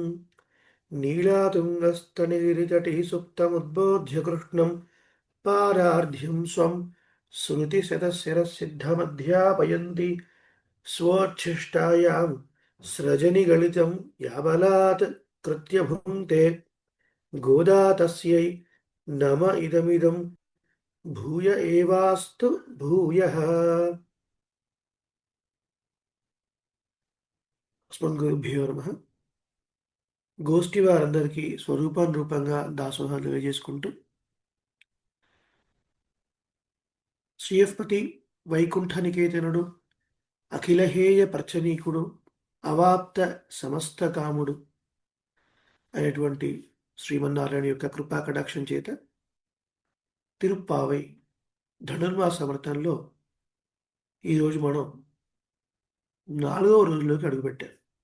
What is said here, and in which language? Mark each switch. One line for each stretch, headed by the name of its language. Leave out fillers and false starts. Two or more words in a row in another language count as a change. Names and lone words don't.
Sanskrit: नीलातुङ्गस्तनिगिरितटिः सुप्तमुद्बोध्य कृष्णम् पारार्ध्यं स्वं श्रुतिशतशिरसिद्धमध्यापयन्ति स्वोच्छिष्टायां स्रजनिगलितं याबलात् कृत्य भुङ्क्ते. गोदा तस्यै नम इदमिदं भूय एवास्तु भूयः. అస్మద్గురుభ్యో నమః.
Telugu: గోష్ఠి వారందరికీ స్వరూపానురూపంగా దాసోహాలు తెలియజేసుకుంటూ శ్రీయపతి వైకుంఠనికేతనుడు అఖిలహేయ ప్రచనీకుడు అవాప్త సమస్త కాముడు అనేటువంటి శ్రీమన్నారాయణ యొక్క కృపా కటాక్షం చేత తిరుప్పావై ధనుర్మాస వ్రతంలో ఈరోజు మనం 4వ రోజులోకి అడుగుపెట్టాం.